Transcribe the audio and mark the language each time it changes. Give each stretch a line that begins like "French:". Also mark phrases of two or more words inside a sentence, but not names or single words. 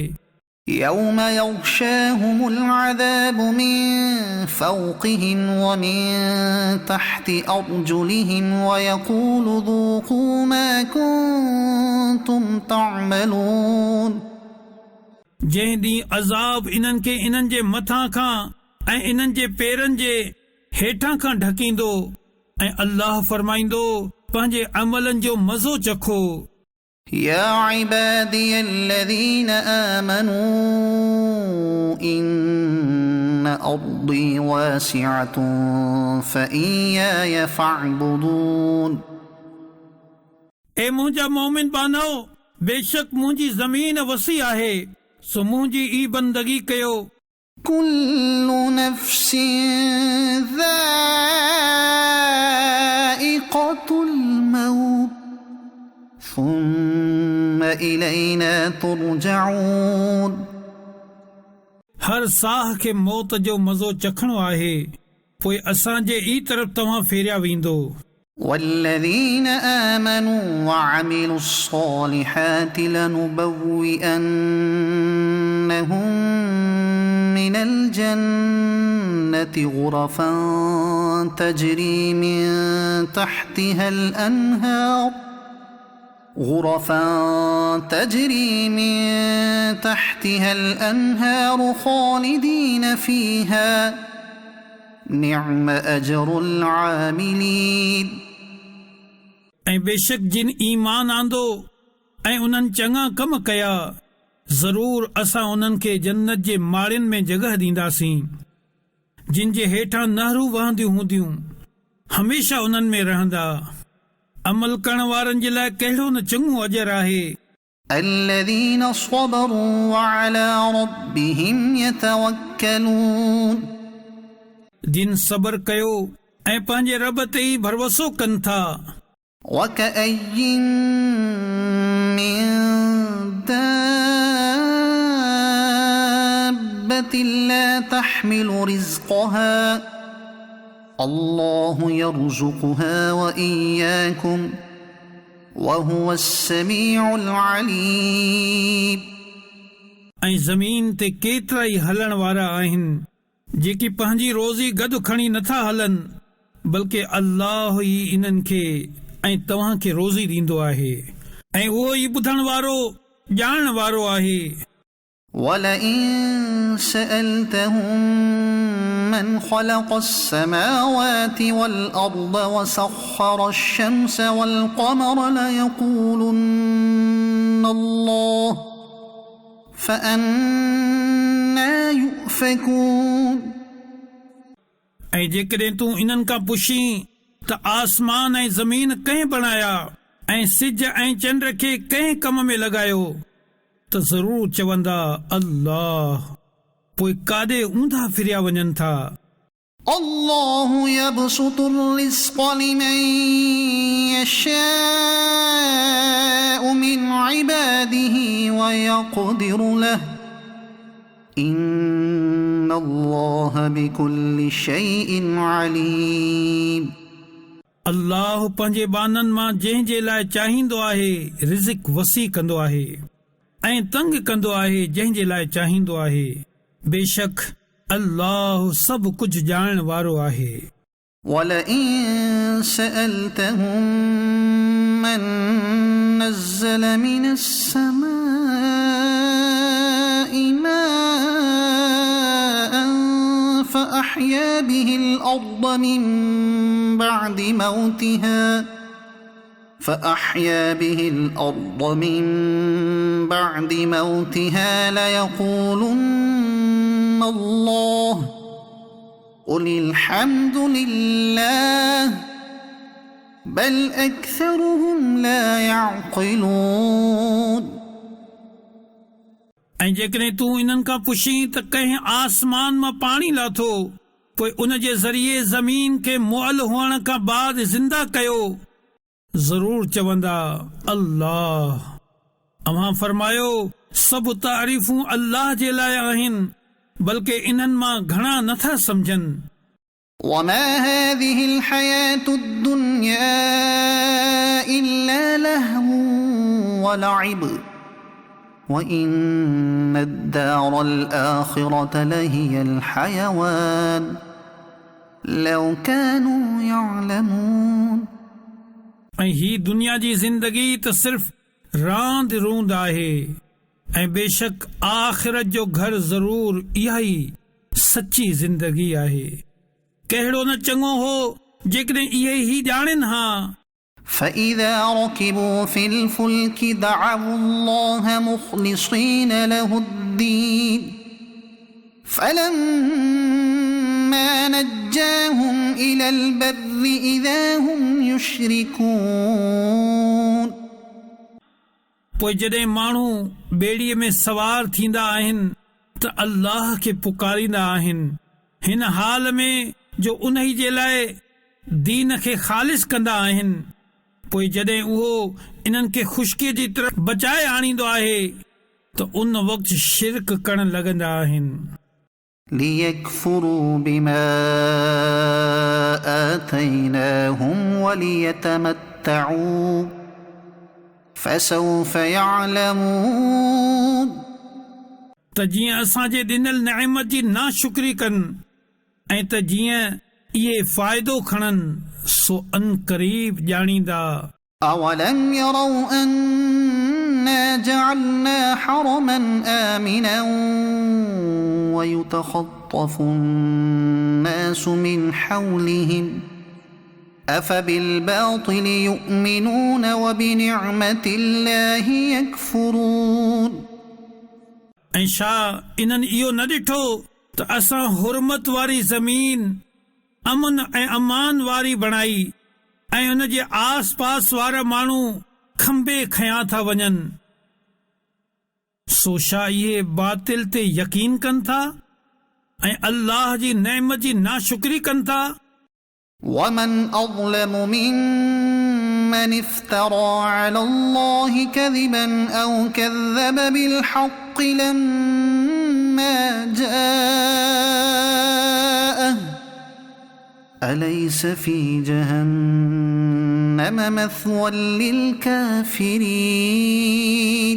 Arabic: يوم يغشاهم العذاب من فوقهم ومن تحت أرجلهم ويقول ذوقوا ما كنتم تعملون
Sindhi: जंहिं ॾींहुं अज़ाब इन्हनि खे इन्हनि जे मथां खां ऐं इन्हनि जे पेरनि जे हेठां खां ढकींदो ऐं अल्लाह फरमाईंदो पंहिंजे अमलनि जो मज़ो चखो।
Arabic: يا عبادي الذين آمنوا إن أرضي واسعة فإياي فاعبدون
Sindhi: ए मुंहिंजा मोमिन बानो बेशक मुंहिंजी ज़मीन वसी आहे सो मुंहिंजी ई बंदगी कयो।
Arabic: كل نفس ذائقة الموت ثم إلينا ترجعون
Sindhi: हर साह खे मौत जो मज़ो चखणो आहे पोइ असांजे ई तरफ़ तव्हां फेरिया वेंदो।
Arabic: والذين آمنوا وعملوا الصالحات لنبوئنهم من الجنة غرفا تجري من تحتها الأنهار خالدين فيها نعم أجر العاملين
Sindhi: ऐं बेशक जिन ईमान आंदो ऐं उन्हनि चङा कम कया ज़रूर असां उन्हनि खे जन्नत जे माड़ियुनि में जगह ॾींदासीं जिन जे हेठां नहरूं वहंदियूं हूंदियूं हमेशा उन्हनि में रहंदा। अमल करण वारनि जे लाइ कहिड़ो न चङो अजर आहे।
Arabic: الذين صبروا وعلى ربهم يتوكلون
Sindhi: जिन सबर कयो ऐं पंहिंजे रब ते ई भरोसो कनि था।
Arabic: وكأين من دابة لا تحمل رزقها الله يرزقها وإياكم وهو السميع العليم
Sindhi: ऐं ज़मीन ते केतिरा ई हलण वारा आहिनि जेकी पंहिंजी रोज़ी गॾु खणी नथा हलनि बल्कि अल्लाह ई इन्हनि खे ऐं तव्हां खे रोज़ी ॾींदो आहे ऐं उहो ई ॿुधण वारो ॼाणण वारो आहे।
Arabic: ولئن سألتهم من خلق السماوات والأرض وسخر الشمس والقمر ليقولن الله فأنى يؤفكون
Sindhi: ऐं जेकॾहिं तूं इन्हनि खां पुछीं त आसमान ऐं ज़मीन कंहिं बणाया ऐं सिज ऐं चंड खे कंहिं कम में लॻायो त ज़रूर चवंदा अल्लाह, पोइ काॾे ऊंधा फिरिया वञनि था।
Arabic: الله يبسط الرزق لمن يشاء من عباده ويقدر له إن الله بكل شيء عليم।
Sindhi: अल्लाह पंहिंजे बाननि मां जंहिं जे लाइ चाहींदो आहे रिज़िक वसी कंदो आहे ऐं तंग कंदो आहे जंहिं जे लाइ चाहींदो आहे। बेशक अल्लाह सभु कुझु ॼाणण वारो आहे।
Arabic: ولئن سألتهم من نزل من السماء ماء فأحيا به الأرض من بعد موتها ليقولن الله قل الحمد لله بل أكثرهم لا يعقلون।
Sindhi: ऐं जेकॾहिं तूं इन्हनि खां पुछीं त कंहिं आसमान मां पाणी लाथो पोइ उन जे ज़रिए ज़मीन खे मुअल हुअण खां बाद ज़िंदा कयो, ज़रूर चवंदा अल्लाह। अव्हां फरमायो सभु तारीफ़ूं अल्लाह जे लाइ आहिनि, बल्कि इन्हनि मां घणा नथा सम्झनि।
Arabic: وما هذه الحياة الدنيا إلا لهو ولعب وإن الدار الآخرة لهي الحيوان لو كانوا يعلمون।
Sindhi: ऐं ही दुनिया जी ज़िंदगी त सिर्फ़ रांद रूंद आहे ऐं बेशक आख़िरत जो घर ज़रूर इहा ई सची ज़िंदगी आहे। कहिड़ो न चङो हो जेकॾहिं इहे ई ॼाणनि हा।
Arabic: فإذا ركبوا في الفلك دعوا الله مخلصين له الدين فلما نجاهم إلى البر إذا هم يشركون।
Sindhi: पोइ जॾहिं माण्हू ॿेड़ीअ में सवार थींदा आहिनि त अल्लाह खे पुकारींदा आहिनि हिन हाल में जो उन्ही जे लाइ दीन खे ख़ालिस कंदा आहिनि। पोइ जॾहिं उहो इन्हनि खे ख़ुश्कीअ जी तरफ़ बचाए आणींदो आहे त उन वक़्तु शिरक करण लॻंदा आहिनि।
Arabic: ليكفروا بما آتيناهم وليتمتعوا فسوف يعلمون।
Sindhi: त जीअं असांजे ॾिनल नेमत जी नाशुक्री कनि ऐं त जीअं इहे फ़ाइदो खणनि सो अन क़रीब ॼाणींदा।
Arabic: أولم يروا أنا جعلنا حرما آمنا ويتخطف الناس من حولهم أفبالباطل يؤمنون وبنعمة الله يكفرون।
Sindhi: ऐं छा इन्हनि इहो न ॾिठो त असां हुरमत वारी ज़मीन अमन ऐं अमान वारी बणाई ऐं उन जे आस पास वारा माण्हू खंबे खयां था वञनि, सो छा इहे बातिल ते यकीन कनि था ऐं अल्लाह जी नेमत जी नाशुक्री कनि था।
Arabic: ومن أظلم ممن افترى على الله كذبا أو كذب بالحق لما جاءه أليس في جهنم مثوى للكافرين।